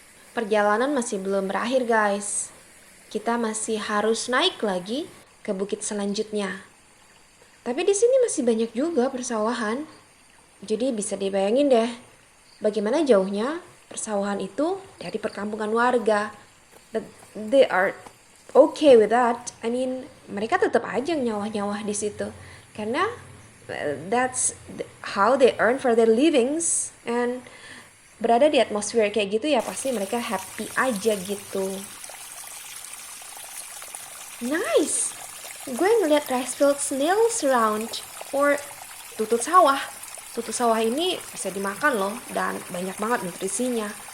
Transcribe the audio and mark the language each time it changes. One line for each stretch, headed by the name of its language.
Indonesian: Perjalanan masih belum berakhir guys. Kita masih harus naik lagi ke bukit selanjutnya. Tapi di sini masih banyak juga persawahan. Jadi bisa dibayangin deh, bagaimana jauhnya persawahan itu dari perkampungan warga.
English: But they are okay with that. I mean,
Indonesian: mereka tetap aja nyawah-nyawah di situ.
English: Karena that's how they earn for their livings.
Indonesian: And berada di atmosfer kayak gitu ya pasti mereka happy aja gitu.
English: Nice!
Indonesian: Gue ngeliat
English: rice field snails around or tutut sawah.
Indonesian: Tutut sawah ini bisa dimakan loh dan banyak banget nutrisinya.